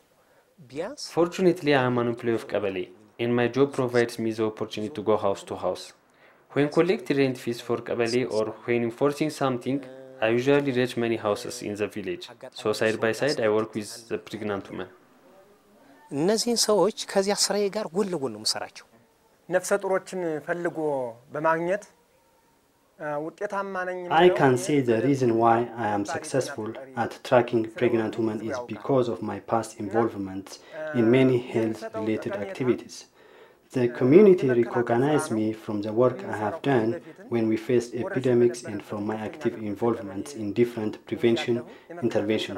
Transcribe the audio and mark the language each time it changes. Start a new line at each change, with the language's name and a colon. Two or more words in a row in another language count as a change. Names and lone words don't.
Amharic: ቢያንስ
English: Fortunately, I am an employee of Kabale, and my job provides me the opportunity to go house to house. When collecting rent fees for Kabale or when enforcing something, I usually reach many houses in the village. So side by side, I work with the pregnant women.
Amharic: እነዚህን ሰዎች ከዚያ ስራዬ ጋር ጎን ለጎን ነው የምሰራቸው። ነፍሰ ጡሮችን ፈልጎ በማግኘት
English: I can say the reason why I am successful at tracking pregnant women is because of my past involvement in many health-related activities. The community recognized me from the work I have done when we faced epidemics and from my active involvement in different prevention interventions.